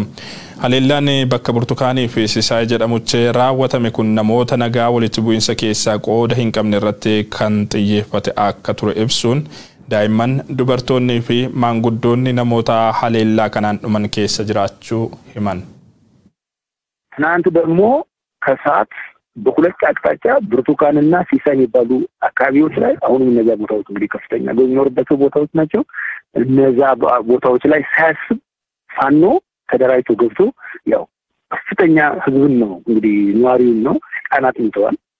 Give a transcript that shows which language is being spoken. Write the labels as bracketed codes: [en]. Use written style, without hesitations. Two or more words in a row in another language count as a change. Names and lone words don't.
[om] Haleellaan bakka Burtukaanii fi Sisaay jedhamutti raawwatame kun namoota nagaa walitti bu'iinsa keessaa qooda hin qabne irratti kan xiyyeeffate akka ture ibsuun daa'imman dubartoonni fi maanguddoonni namoota haleellaa kanaan dhuman keessa jiraachuu himan. [am] ትናንት ደግሞ ከሰዓት በሁለት አቅጣጫ ብርቱካንና ሲሳይ የሚባሉ አካባቢዎች ላይ አሁንም እነዛ ቦታዎች እንግዲህ ከፍተኛ የሚኖርባቸው ቦታዎች ናቸው። እነዛ ቦታዎች ላይ ሳያስብ ፋኖ ተደራጅቶ ገብቶ ያው ከፍተኛ ህዝብን ነው እንግዲህ ነዋሪውን ነው ህፃናት ሞተዋል፣